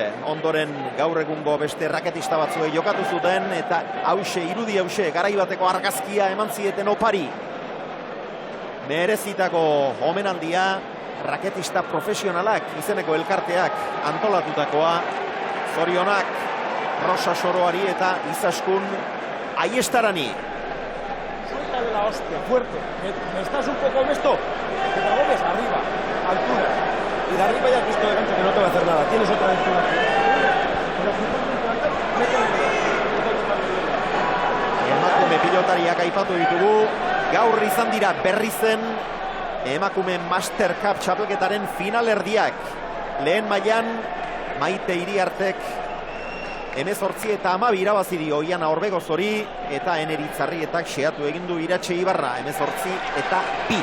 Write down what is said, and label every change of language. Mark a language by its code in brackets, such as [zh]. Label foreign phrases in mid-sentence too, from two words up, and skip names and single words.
[eu] Ondoren gaur egungo beste raketista batzue jokatu zuten, eta hause, irudi hause, garaibateko argazkia eman zieten opari. Merezitako omenaldia, raketista profesionalak, izeneko elkarteak antolatutakoa. Zorionak, Rosa Soroari eta Izaskun Aiestarani. [es] Suelta de la hostia, fuerte. Me estás un poco esto. Te la mueves arriba. Altura. Y de arriba ya has visto de gancho que no te va a hacer nada. Tienes otra altura. [eu] Emakume pilotariak aipatu ditugu. Gaur izan dira berrizen emakume Master Cup txapelketaren finalerdiak. Lehen mailan Maite Iriartek 18 eta 12 irabazi dio Oiana Orbegozori eta Eneritzarrietak xeatu egin du Iratxe Ibarra 18 eta 2.